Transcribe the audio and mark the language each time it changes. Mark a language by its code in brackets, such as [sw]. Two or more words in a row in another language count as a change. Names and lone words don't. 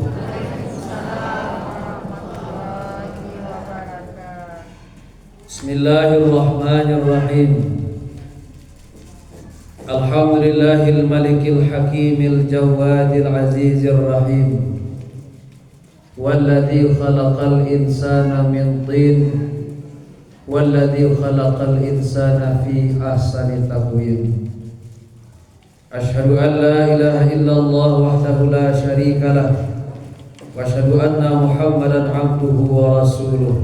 [ar] بسم الله الرحمن الرحيم. الحمد لله الملك الحكيم الجواد العزيز الرحيم. والذي خلق الإنسان من طين والذي خلق الإنسان في أحسن تقويم. أشهد أن لا إله إلا الله وحده لا شريك له وأشهد أن محمدا عبده ورسوله.